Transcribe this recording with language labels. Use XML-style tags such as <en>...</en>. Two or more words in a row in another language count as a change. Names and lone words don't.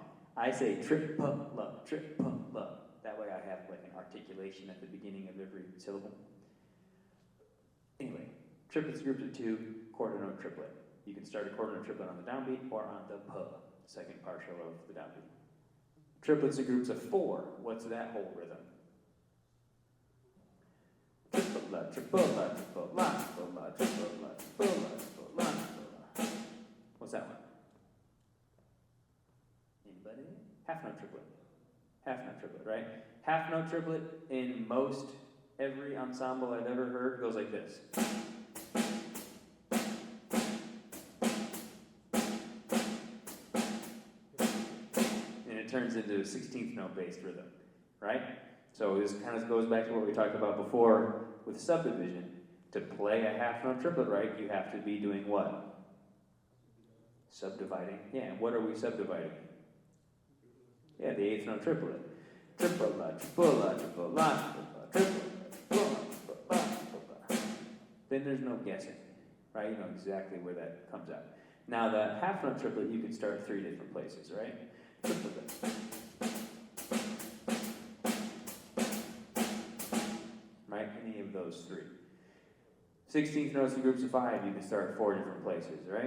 <en>I say trip-puh-la, trip-puh-la. That way I have like an articulation at the beginning of every syllable. Anyway, triplets groups of 2, quarter note triplet. You can start a quarter note triplet on the downbeat or on the puh, second partial of the downbeat. Triplets are groups of 4. What's that whole rhythm? Triple-la, triple-la, triple-la, triple-la, triple-la, triple-la, triple-la, triple-la. What's that one? Anybody? Half note triplet. Half note triplet, right? Half note triplet in most every ensemble I've ever heard goes like this. Turns into a 16th note based rhythm, right? So this kind of goes back to what we talked about before with subdivision. To play a half note triplet right, you have to be doing what? Subdividing. Yeah, what are we subdividing? Yeah, the 8th note triplet. Triple-la, triple-la, triple-la, triple-la, triple-la, triple-la, triple-la. Then there's no guessing, right? You know exactly where that comes out. Now the half note triplet, you can start 3 different places, right? Right? Any of those 3. 16th notes in groups of 5, you can start 4 different places, right?</en>